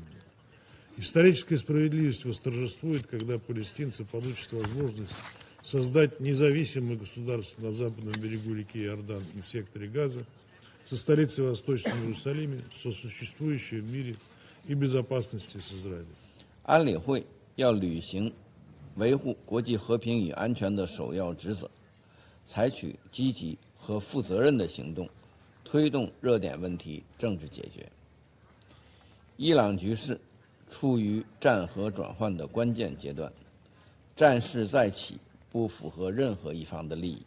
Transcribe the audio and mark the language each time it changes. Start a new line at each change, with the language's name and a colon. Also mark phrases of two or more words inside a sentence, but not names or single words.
Russian: Историческая справедливость восторжествует, когда палестинцы получат возможность создать независимое государство на западном берегу реки Иордан и в секторе Газа, со столицей в Восточном Иерусалиме, сосуществующее в мире и безопасности с Израилем.
Chinese: 安理会要履行维护国际和平与安全的首要职责，采取积极和负责任的行动，推动热点问题政治解决。伊朗局势处于战和转换的关键阶段，战事再起不符合任何一方的利益。